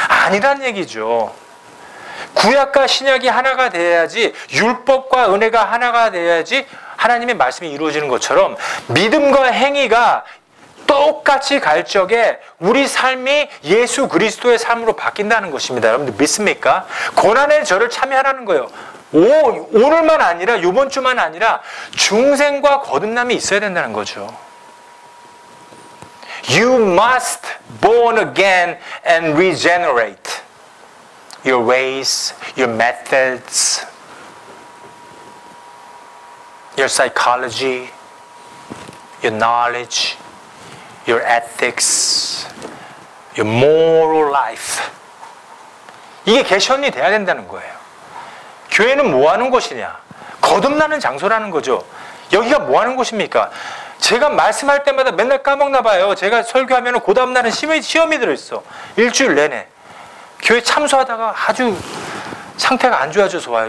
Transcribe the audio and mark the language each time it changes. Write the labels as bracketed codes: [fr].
[ko] 아니란 얘기죠. 구약과 신약이 하나가 돼야지, 율법과 은혜가 하나가 돼야지 하나님의 말씀이 이루어지는 것처럼 믿음과 행위가 똑같이 갈 적에 우리 삶이 예수 그리스도의 삶으로 바뀐다는 것입니다. 여러분들 믿습니까? 고난의 절을 참여하라는 거예요. 오늘만 아니라 이번 주만 아니라 중생과 거듭남이 있어야 된다는 거죠. [en] You must born again and regenerate your ways, your methods, your psychology, your knowledge, your ethics, your moral life. [ko] 이게 개선이 돼야 된다는 거예요. 교회는 뭐 하는 곳이냐? 거듭나는 장소라는 거죠. 여기가 뭐 하는 곳입니까? 제가 말씀할 때마다 맨날 까먹나 봐요. 제가 설교하면 그 다음날은 시험이 들어있어. 일주일 내내. 교회 참수하다가 아주 상태가 안 좋아져서 와요.